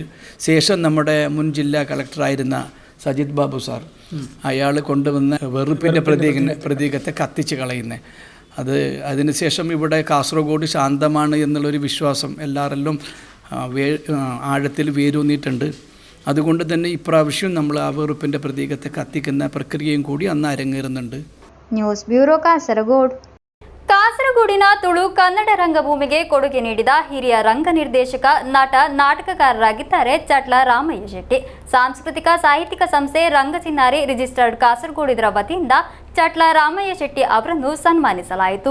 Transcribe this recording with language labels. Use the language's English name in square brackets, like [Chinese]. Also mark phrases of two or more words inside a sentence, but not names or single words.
[Malayalam] ശേഷം നമ്മുടെ മുൻ ജില്ലാ കളക്ടറായിരുന്ന സജിത് ബാബു സാർ, അയാൾ കൊണ്ടുവന്ന വെറുപ്പിൻ്റെ പ്രതീകത്തെ കത്തിച്ച് കളയുന്നത്. അതിനുശേഷം ഇവിടെ കാസർഗോഡ് ശാന്തമാണ് എന്നുള്ളൊരു വിശ്വാസം എല്ലാവരിലും ആഴത്തിൽ വേരൂന്നിയിട്ടുണ്ട്. അതുകൊണ്ട് തന്നെ ഇപ്രാവശ്യം നമ്മൾ ആ വെറുപ്പിൻ്റെ പ്രതീകത്തെ കത്തിക്കുന്ന പ്രക്രിയയും കൂടി അന്ന് അരങ്ങേറുന്നുണ്ട്. [Kannada] ನ್ಯೂಸ್ ಬ್ಯೂರೋ ಕಾಸರಗೋಡು. ಕಾಸರಗೋಡಿನ ತುಳು ಕನ್ನಡ ರಂಗಭೂಮಿಗೆ ಕೊಡುಗೆ ನೀಡಿದ ಹಿರಿಯ ರಂಗ ನಿರ್ದೇಶಕ, ನಟ, ನಾಟಕಕಾರರಾಗಿದ್ದಾರೆ ಚಟ್ಲ ರಾಮಯ್ಯ ಶೆಟ್ಟಿ. ಸಾಂಸ್ಕೃತಿಕ ಸಾಹಿತ್ಯಿಕ ಸಂಸ್ಥೆ ರಂಗಚಿನ್ನಾರಿ ರಿಜಿಸ್ಟರ್ಡ್ ಕಾಸರಗೋಡು ಇದರ ವತಿಯಿಂದ ಚಟ್ಲ ರಾಮಯ್ಯ ಶೆಟ್ಟಿ ಅವರನ್ನು ಸನ್ಮಾನಿಸಲಾಯಿತು.